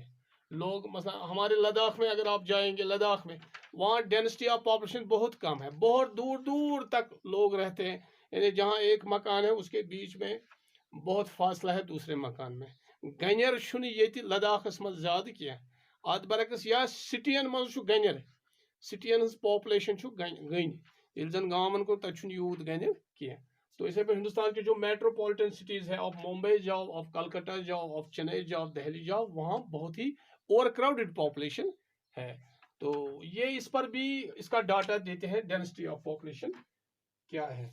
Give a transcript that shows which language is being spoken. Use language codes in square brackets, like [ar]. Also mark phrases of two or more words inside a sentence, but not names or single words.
[hi] लोग मतलब हमारे लद्दाख में अगर आप जाएंगे, लद्दाख में वहाँ [en] density of population [hi] बहुत कम है, बहुत दूर दूर तक लोग रहते हैं। यानी जहाँ एक मकान है उसके बीच में बहुत फासला है दूसरे मकान में। [ks] गनर शुन ये लद्दाखस मज ज़्यादा किया, अत बरकस या सिटियन मज गनर, सिटियन पॉपुलेशन गन, ये जन गाँवन को तक यूत गनर किया। [hi] तो इसे पे हिंदुस्तान के जो मेट्रोपॉलिटन सिटीज़ है, आप मुंबई जाओ, आप कलकत्ता जाओ, आप चेन्नई जाओ, दिल्ली जाओ, वहाँ बहुत ही [en] over crowded population [hi] है। तो ये इस पर भी इसका डाटा देते हैं, [en] density of population [hi] क्या है।